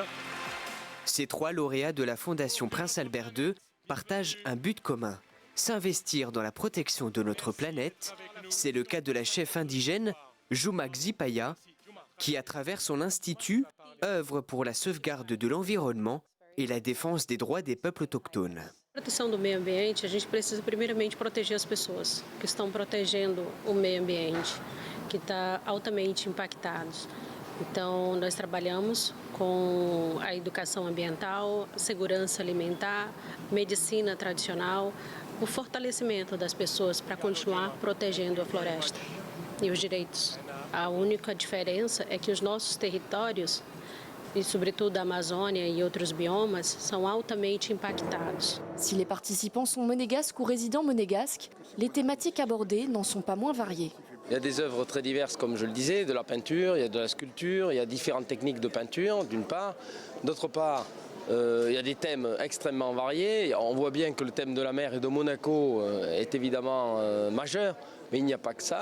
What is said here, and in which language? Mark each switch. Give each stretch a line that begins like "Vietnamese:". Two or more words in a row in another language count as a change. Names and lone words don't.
French: Ces 3 lauréats de la Fondation Prince Albert II partagent un but commun, S'investir dans la protection de notre planète, c'est le cas de la chef indigène Juma Xipaya, qui à travers son institut œuvre pour la sauvegarde de l'environnement et la défense des droits des peuples autochtones.
Portuguese: Proteção do meio ambiente, a gente precisa primeiramente proteger as pessoas que estão protegendo o meio ambiente, que está altamente impactados. Então, nós trabalhamos com a educação ambiental, segurança alimentar, medicina tradicional, o fortalecimento das pessoas para continuar protegendo a floresta e os direitos. A única diferença é que os nossos territórios,
French: et surtout l'Amazonie et d'autres biomes, sont
Portuguese: altamente impactados.
French: Si les participants sont monégasques ou résidents monégasques, les thématiques abordées n'en sont pas moins variées. Il y a des œuvres très diverses, comme je le disais, de la peinture, il y a de la sculpture, il y a différentes techniques de peinture, d'une part. D'autre part, il y a des thèmes extrêmement variés. On voit bien que le thème de la mer et de Monaco est évidemment majeur, mais il n'y a pas que ça.